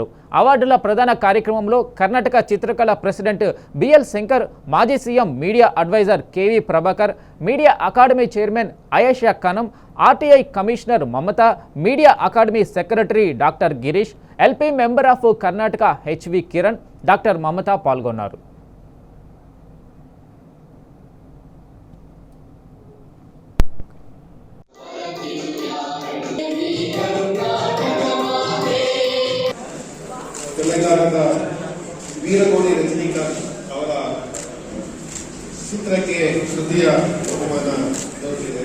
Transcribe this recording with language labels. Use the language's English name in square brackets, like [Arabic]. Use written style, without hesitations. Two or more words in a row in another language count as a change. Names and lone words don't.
[Telugu] అవార్డుల ప్రధాన కార్యక్రమంలో కర్ణాటక చిత్రకళ ప్రెసిడెంట్ బిఎల్ శంకర్, మాజీ సీఎం మీడియా అడ్వైజర్ కేవి ప్రభాకర్, మీడియా అకాడమీ చైర్మన్ అయేషా ఖనం, ఆర్టీఐ కమిషనర్ మమత, మీడియా అకాడమీ సెక్రటరీ డాక్టర్ గిరీష్, ఎల్పీ మెంబర్ ఆఫ్ కర్ణాటక హెచ్వి కిరణ్, డాక్టర్ మమత పాల్గొన్నారు. [Kannada] ತೆಲಂಗಾಣದ ವೀರಗೋನಿ ರಜನಿಕಾಂತ್ ಅವರ ಚಿತ್ರಕ್ಕೆ ತೃತೀಯ ಬಹುಮಾನ ದೊರೆತಿದೆ.